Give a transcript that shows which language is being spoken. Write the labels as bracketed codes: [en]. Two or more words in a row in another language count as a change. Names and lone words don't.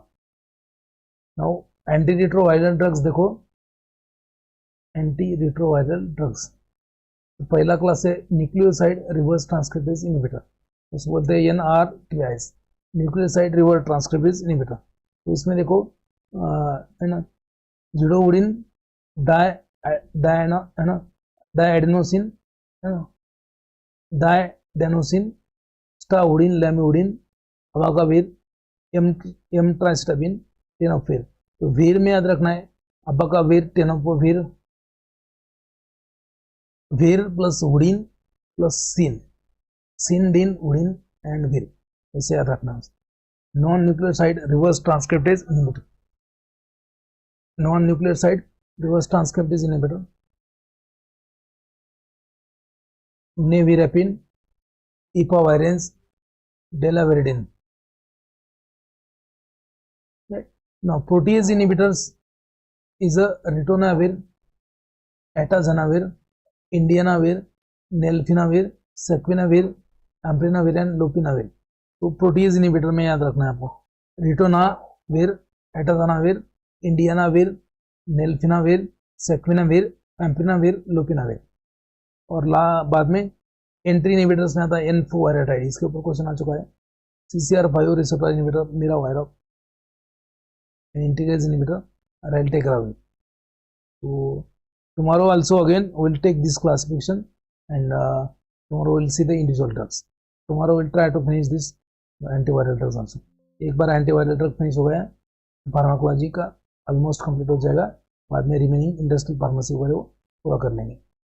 [en] now anti retroviral drugs देखो, anti retroviral drugs. [hi] तो पहला क्लास है [en] nucleoside reverse transcriptase inhibitor, [hi] उसको बोलते हैं [en] NRTIs, nucleoside reverse transcriptase inhibitor. [hi] तो इसमें देखो है ना, जिडोवुडिन, डायएडेनोसिन, है ना, डायडेनोसिन, स्टावुडिन, लैमिवुडिन, अबाकाविर, एमट्राइस्टाबिन, टेनोफिर। तो वीर में याद रखना है अबाकाविर, टेनोपोविर, वीर प्लस वुडिन प्लस सिन, सिनडिन, वुडिन एंड वीर, ऐसे याद रखना है। [en] non nucleoside reverse transcriptase inhibitor, non nucleoside reverse transcriptase inhibitor, नेविरेपिन, इपावायरेंस, डेलावेरिडिन। Now protease inhibitors is a ritonavir, atazanavir, indianavir, nelfinavir, sequinavir, amprenavir and lopinavir। [hi] तो [en] protease inhibitor [hi] में याद रखना है आपको रिटोनाविर, एटाजानाविर, इंडियानाविर, नेल्फिनाविर, सेक्विनाविर, एम्प्रिनाविर, लोपिनाविर। और बाद में [en] entry inhibitors [hi] में आता है एनफोवायरेटाइड, इसके ऊपर क्वेश्चन आ चुका है। [en] CCR5 receptor inhibitor, मीरावायरव, integrase inhibitor, raltegravir। So tomorrow also again we will take this classification, and tomorrow we will see the individual drugs. Tomorrow we will try to finish this antiviral drugs also। [hi] एक बार [en] antiviral drug finish [hi] हो गया, फार्माकोलॉजी का [en] almost complete [hi] हो जाएगा, बाद में [en] remaining industrial pharmacy [hi] वगैरह वो पूरा कर लेंगे।